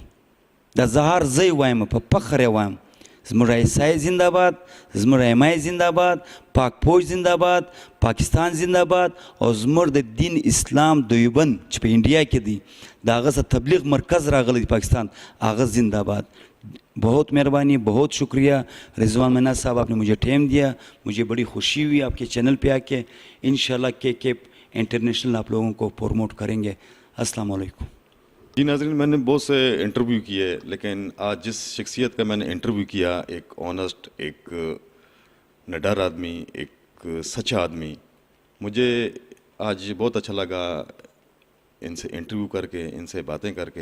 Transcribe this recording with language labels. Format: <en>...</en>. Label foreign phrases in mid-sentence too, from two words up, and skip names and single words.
<ps>دا زه هر ځای وایم، په فخر یې وایم، زموږ ایسای زنده‌باد، زموږ ایمای زنده‌باد، پاک پوج زنده‌باد، پاکستان زنده‌باد او زموږ د دین اسلام دیوبند چې په انډیا کې دی د هغه څه تبلیغ مرکز راغلی دی پاکستان، هغه زنده‌باد.</ps> <hi>बहुत मेहरबानी, बहुत शुक्रिया रिजवान मन्ना साहब, आपने मुझे टाइम दिया. मुझे बड़ी खुशी हुई आपके चैनल पे आके. इंशाल्लाह के इंटरनेशनल आप लोगों को प्रमोट करेंगे. अस्सलाम वालेकुम. जी नाज़रीन, मैंने बहुत से इंटरव्यू किए, लेकिन आज जिस शख्सियत का मैंने इंटरव्यू किया, एक ऑनेस्ट, एक निडर आदमी, एक सच्चा आदमी, मुझे आज बहुत अच्छा लगा इनसे इंटरव्यू करके, इनसे बातें करके.</hi>